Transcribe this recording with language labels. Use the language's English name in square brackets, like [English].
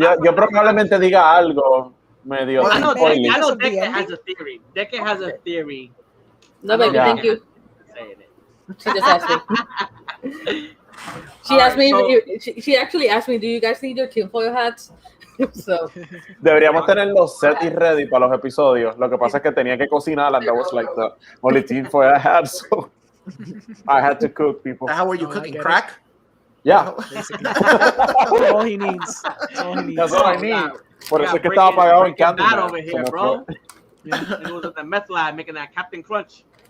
[Spanish] Yo probablemente diga algo medio. [English] I know Deke has a theory. Deke has a theory. No, baby, thank you. She just asked me. She actually asked me, do you guys need your tinfoil hats? So. [Spanish] Deberíamos tener los set y ready para los episodios. Lo que pasa es que tenía que cocinar [English] and that was like the only thing for I had. [Spanish] So. [English] I had to cook, people. How were you cooking? Crack? Yeah. That's all he needs. That's all I need. [Spanish] Por eso es que estaba apagado en [English] Candyman over here, bro. It was at the meth lab making that Captain Crunch.